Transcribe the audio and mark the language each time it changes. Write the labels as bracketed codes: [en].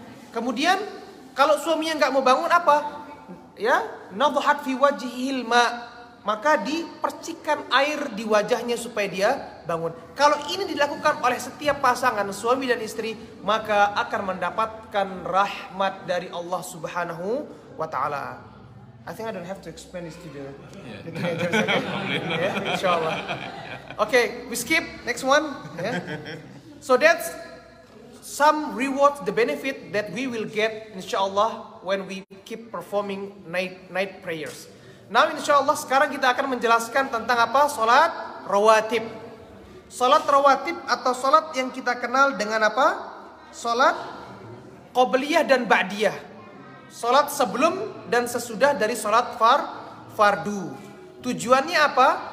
[id] Kemudian kalau suaminya nggak mau bangun apa? Ya, [ar] nadhat fi wajhihil ma, [id] maka dipercikan air di wajahnya supaya dia bangun. Kalau ini dilakukan oleh setiap pasangan suami dan istri, maka akan mendapatkan rahmat dari Allah Subhanahu wa Ta'ala. [en] I think I don't have to explain this to the teenagers. Yeah, inshallah. Okay, we skip next one. Yeah. So that's some rewards, the benefit that we will get inshallah when we keep performing night prayers. [id] Now inshallah sekarang kita akan menjelaskan tentang apa? Salat rawatib. Salat rawatib atau salat yang kita kenal dengan apa? Salat qobliyah dan ba'diyah. Salat sebelum dan sesudah dari salat fardu. Tujuannya apa?